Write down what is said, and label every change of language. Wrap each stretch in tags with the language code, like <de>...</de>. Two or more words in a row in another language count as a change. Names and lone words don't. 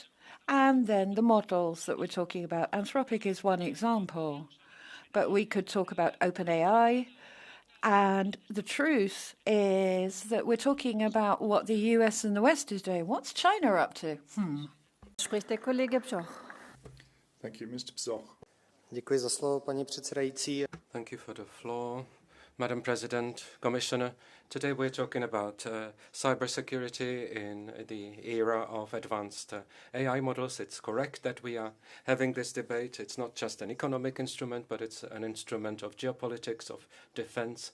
<en>And then the models that we're talking about. Anthropic is one example. But we could talk about OpenAI. And the truth is that we're talking about what the US and the West is doing. What's China up to?</en> <de>Spricht der Kollege Bzoch.</de> <en>Thank you, Mr. Bzoch.</en> <cs>Děkuji za slovo, paní předsedající.</cs> <en>Thank you for the floor, Madam President, Commissioner. Today we're talking about cybersecurity in the era of advanced AI models. It's correct that we are having this debate. It's not just an economic instrument, but it's an instrument of geopolitics, of defense.</en>